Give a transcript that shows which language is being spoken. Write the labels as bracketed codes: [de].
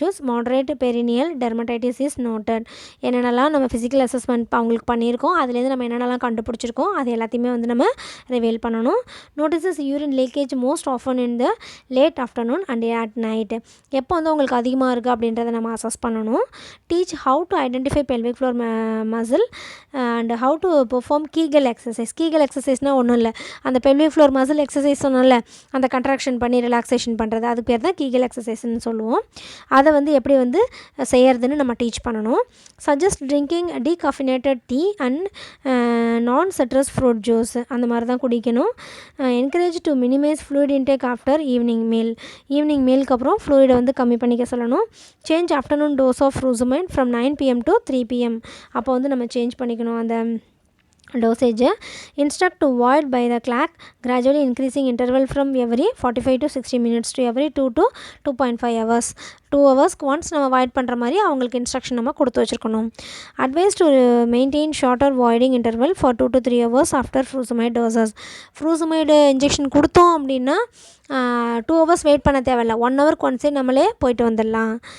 [en] Moderate perineal dermatitis is noted. [ta] என்னென்னலாம் நம்ம physical assessment அவங்களுக்கு பண்ணியிருக்கோம், அதுலேருந்து நம்ம என்னென்னலாம் கண்டுபிடிச்சிருக்கோம் அது எல்லாத்தையுமே வந்து நம்ம ரிவீல் பண்ணணும். [en] Notices urine leakage most often in the late afternoon and at night. [ta] எப்போ வந்து உங்களுக்கு அதிகமாக இருக்குது அப்படின்றத நம்ம அசஸ் பண்ணணும். [en] Teach how to identify pelvic floor muscle and how to perform Kegel exercise. [ta] Kegel எக்ஸசைஸ்னால் ஒன்றும் இல்லை, அந்த பெல்விக் ஃப்ளோர் மசில் எக்ஸசைஸ் சொன்னல, அந்த கண்ட்ராக்ஷன் பண்ணி ரிலாக்ஸேஷன் பண்ணுறது, அதுக்கு பேர் தான் கீகல் எக்ஸசைஸ்ன்னு சொல்லுவோம். அதை வந்து எப்படி வந்து செய்யறதுன்னு நம்ம டீச் பண்ணணும். [en] suggest drinking decaffeinated tea and non citrus fruit juice, [ta] அந்த மாதிரி தான் குடிக்கணும். [en] encourage to minimise fluid intake after evening [ta] மீலுக்கு அப்புறம் ஃப்ளூயிடை வந்து கம்மி பண்ணிக்க சொல்லணும். [en] Change afternoon dose of furosemide from 9 PM to 3 PM. [ta] அப்போ வந்து நம்ம சேஞ்ச் பண்ணிக்கணும் அந்த dosage. [en] Instruct to void by the clock, gradually increasing interval from every 45 to 60 minutes to every 2 to 2.5 hours. [ta] 2 ஹவர்ஸ்க்கு ஒன்ஸ் நம்ம வாய்ட் பண்ணுற மாதிரி அவங்களுக்கு இன்ஸ்ட்ரக்ஷன் நம்ம கொடுத்து வச்சுருக்கணும். [en] Advise to maintain shorter voiding interval for 2 to 3 hours after furosemide doses. [ta] ஃப்ரூசமைடு injection கொடுத்தோம் அப்படின்னா 2 hours வெயிட் பண்ண தேவையில்ல, 1 ஹவருக்கு ஒன்ஸே நம்மளே போயிட்டு வந்துடலாம்.